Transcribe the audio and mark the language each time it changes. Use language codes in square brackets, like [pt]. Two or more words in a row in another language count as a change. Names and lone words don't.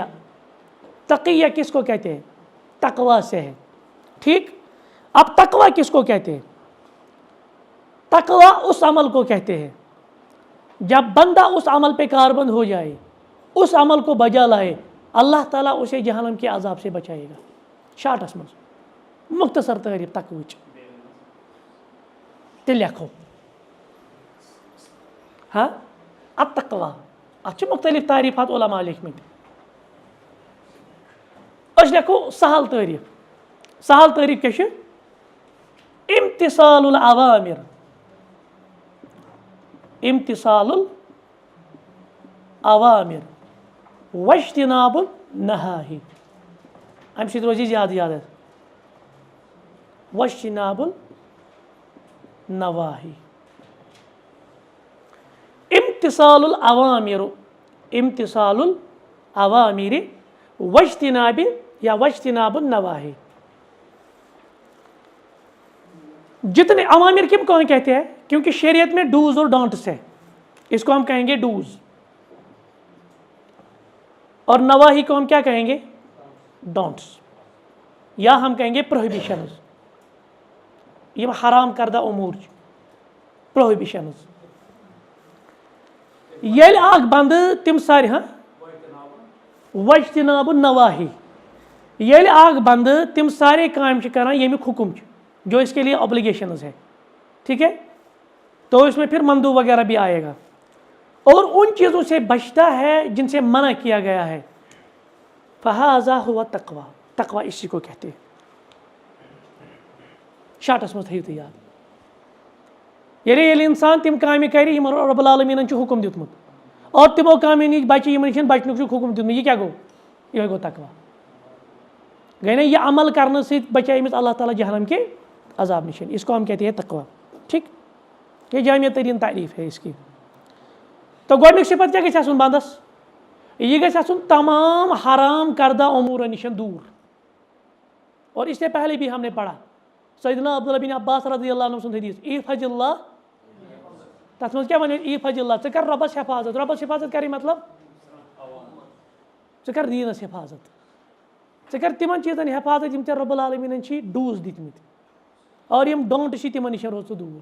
[ur] تقیہ کس کو کہتے ہیں؟ تقوی سے ہے. ٹھیک اب تقوی کس کو کہتے ہیں؟ تقوی اس عمل کو کہتے ہیں جب بندہ اس عمل پہ کاربند ہو جائے اس عمل کو بجا لائے اللہ تعالیٰ اسے جہنم کے عذاب سے بچائے گا. [ks] شارٹس مز مختصر تعریف تقویچ تہ لکھو ہاں [ar] التقوی اتھ [ks] مختلف تعریفات علماء لیکھمٕتۍ. أسۍ لیکھو سہل تعریف. سہل تعریف کیا چھُ؟ [ar] امتثال العوامر امتثال العوامر واجتناب النواہی. [ks] امہِ سۭتۍ روزِ زیادٕ یاد حظ [ar] واجتناب النواہی. امتثال العوامر امتثال العوامر واجتناب یا واجتناب النواہی. [ur] جتنے عوامر کم کو کہتے ہیں کیونکہ شریعت میں ڈوز اور ڈونٹس ہے اس کو ہم کہیں گے ڈوز اور نواہی کو ہم کیا کہیں گے ڈونٹس یا ہم کہیں گے پروہیبیشنز. یہ حرام کردہ امور پروہیبیشنز. [ks] یل اخ بند تم ساری ہاں [ar] واجتناب النواہی [ks] یل اخ بند تم سارے کام کران یمیک حکم [ur] جو اس کے لیے اوبلیگیشنز ہے. ٹھیک ہے تو اس میں پھر مندوب وغیرہ بھی آئے گا اور ان چیزوں سے بچتا ہے جن سے منع کیا گیا ہے فہذا ہوا تقوا. تقوا اسی کو کہتے ہیں. [ks] شاٹس مز تھیو تو یاد. ییٚلہِ اِنسان تِم کامہِ کرِ یِمن رۄب العالمیٖنن چھُ حُکُم دیُتمُت اور تِمو کامیو نِش بچہِ یِمن نِش بچنُک چھُکھ حُکُم دیُتمُت, یہِ کیاہ گوٚو؟ یِہوے گوٚو تقوا. گٔے نا [ur] یہ عمل کرنے [ks] سۭتۍ بچے أمِس اللہ تعالیٰ [ur] جہنم کے عذاب [ks] نِش. [ur] اس کو ہم کہتے ہیں تقوا. ٹھیک, یہ جامع ترین تعریف ہے اس کی. [ks] تو گۄڈنیُک صفت کیا گژھِ آسُن بندس؟ یہ گژھِ آسُن تمام حرام کردہ امورن نِش دور. [ur] اور اس سے پہلے بھی ہم نے پڑھا سیدنا عبداللہ بن عباس رضی اللہ عنہ [ks] سُنٛد حدیث, [ar] احفظ اللہ, [ks] تتھ منٛز کیاہ وَنو, [ar] احفظ اللہ, [ks] ژٕ کر رۄبس حفاظت. رۄبس حفاظت کرٕنۍ مطلب ژٕ کر دیٖنس حفاظت, ژٕ کر تِمن چیٖزن حفاظت یِم ژےٚ رۄب العالمیٖنن چھِ ڈوٗز دِتمٕتۍ اور یِم ڈونٛٹ چھِ تِمن نِش روز ژٕ دوٗر.